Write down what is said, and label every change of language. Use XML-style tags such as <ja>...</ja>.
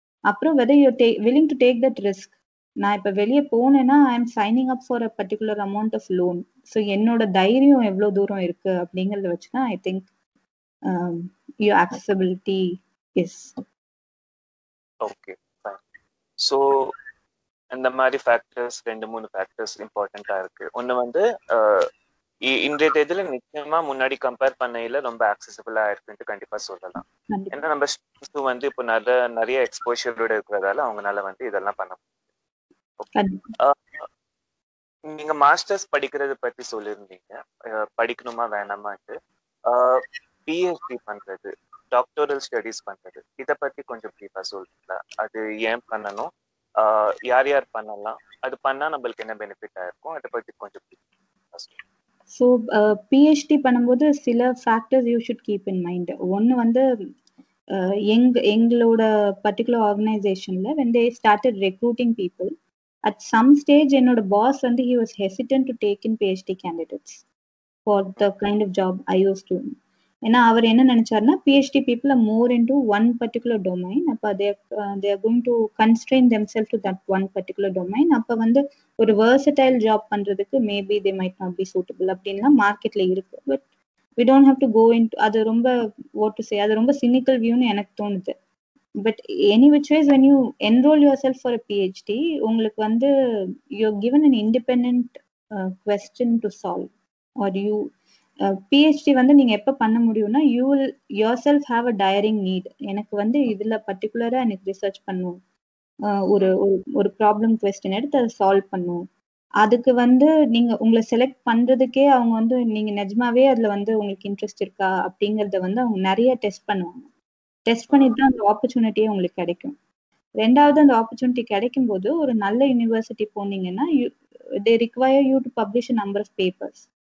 <en>அப்புறம் whether you're willing to take that risk.</en> <ta>நான் இப்ப வெளியே போனேன்னா</ta> <en>I am signing up for a particular amount of loan.</en> <ta>So என்னோட தைரியம் எவ்வளவு தூரம் இருக்கு அப்படிங்கறத வச்சுதான்</ta> <en>I think your accessibility is. Okay fine.</en> <ta>So இந்த மாதிரி ஃபேக்டர்ஸ் 2-3 ஃபேக்டர்ஸ் இம்பார்ட்டண்டா இருக்கு. ஒன்று வந்து இன்றைய தேதியில நிச்சயமா முன்னாடி கம்பேர் பண்ணையில ரொம்ப ஆக்சசிபிளா இருக்குன்ட்டு கண்டிப்பா சொல்லலாம். ஏன்னா நம்ம ஸ்டூடெண்ட்ஸ் வந்து இப்போ நிறைய எக்ஸ்போஷரோட இருக்கிறதால அவங்களால வந்து இதெல்லாம் பண்ண முடியும். நீங்க மாஸ்டர்ஸ் படிக்கிறது பத்தி சொல்லியிருந்தீங்க, படிக்கணுமா வேணாமான்ட்டு. பிஹெச்டி பண்றது, டாக்டரல் ஸ்டடிஸ் பண்றது, இதை பத்தி கொஞ்சம் பிரீஃபா சொல்றீங்களா? அது ஏன் பண்ணணும், யார் யார் பண்ணலாம், அது பண்ணா நம்மளுக்கு என்ன பெனிஃபிட்டா இருக்கும், அதை பத்தி கொஞ்சம் பிரீஃபா சொல்லுங்க.</ta> <en>so PhD</en> <ta>பண்ணும்போது சில</ta> <en>Factors you should keep in mind.</en> <ta>ஒன்று வந்து எங்களோட particular ஆர்கனைசேஷன்ல</ta> <en>when they started recruiting people, at some stage</en> <ta>என்னோட பாஸ் வந்து</ta> <en>he was hesitant to take in PhD candidates for the kind of job I was doing.</en> <ta>ஏன்னா அவர் என்ன நினைச்சாருன்னா</ta> <en>PhD people are more into one particular domain. அப்போ they are going to constrain themselves to that one particular domain.</en> <ta>அப்போ வந்து ஒரு versatile job பண்றதுக்கு</ta> <en>maybe they might not be suitable</en> <ta>அப்படின்லாம் மார்க்கெட்ல இருக்கு.</ta> <en>but we don't have to go into அது ரொம்ப what to say, அது ரொம்ப cynical viewன்னு</en> <ta>எனக்கு தோணுது.</ta> <en>But any which ways when you enroll yourself for a PhD,</en> <ta>உங்களுக்கு வந்து</ta> <en>you're given an independent question to solve, or you PhD</en> <ta>வந்து நீங்க எப்ப பண்ண முடியும்னா</ta> <en>you will yourself have a daring need.</en> <ta>எனக்கு வந்து இதுல பர்டிகுலரா எனக்கு ரிசர்ச் பண்ணும், ஒரு ப்ராப்ளம் கொஸ்டின் எடுத்து அதை சால்வ் பண்ணும். அதுக்கு வந்து நீங்க உங்களை செலக்ட் பண்றதுக்கே அவங்க வந்து நீங்க நிஜமாவே அதுல வந்து உங்களுக்கு இன்ட்ரெஸ்ட் இருக்கா அப்படிங்கறத வந்து அவங்க நிறைய டெஸ்ட் பண்ணுவாங்க. டெஸ்ட் பண்ணிட்டு தான் அந்த ஆப்பர்ச்சுனிட்டியே உங்களுக்கு கிடைக்கும். ரெண்டாவது அந்த ஆப்பர்ச்சுனிட்டி கிடைக்கும் போது ஒரு நல்ல யூனிவர்சிட்டி போனீங்கன்னா</ta> <en>they require you to publish a number of papers.</en>